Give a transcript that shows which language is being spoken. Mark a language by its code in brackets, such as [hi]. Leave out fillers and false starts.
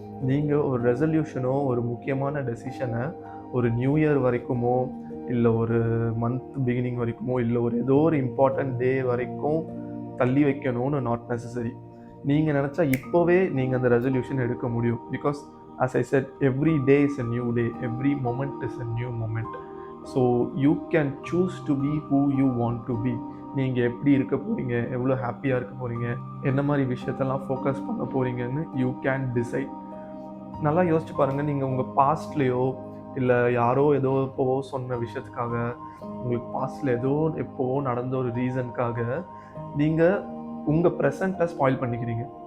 [ta] நீங்கள் ஒரு ரெசல்யூஷனோ, ஒரு முக்கியமான டெசிஷனை ஒரு நியூ இயர் வரைக்குமோ, இல்லை ஒரு மந்த் பிகினிங் வரைக்குமோ, இல்லை ஒரு ஏதோ ஒரு இம்பார்ட்டண்ட் டே வரைக்கும் தள்ளி வைக்கணும்னு [en] Not necessary. [ta] நீங்கள் நினச்சா இப்போவே நீங்கள் அந்த ரெசல்யூஷன் எடுக்க முடியும். [en] Because as I said, every day is a new day, every moment is a new moment. So you can choose to be who you want to be. [ta] நீங்கள் எப்படி இருக்க போகிறீங்க, எவ்வளோ ஹாப்பியாக இருக்க போகிறீங்க, என்ன மாதிரி விஷயத்தெல்லாம் ஃபோக்கஸ் பண்ண போகிறீங்கன்னு [en] You can decide. [ta] நல்லா யோசிச்சு பாருங்கள். நீங்கள் உங்கள் பாஸ்ட்லேயோ, இல்லை யாரோ ஏதோ எப்போவோ சொன்ன விஷயத்துக்காக, உங்களுக்கு பாஸ்டில் ஏதோ எப்போவோ நடந்த ஒரு ரீசனுக்காக நீங்கள் உங்கள் ப்ரெசண்ட்டை ஸ்பாயில் பண்ணிக்கிறீங்க.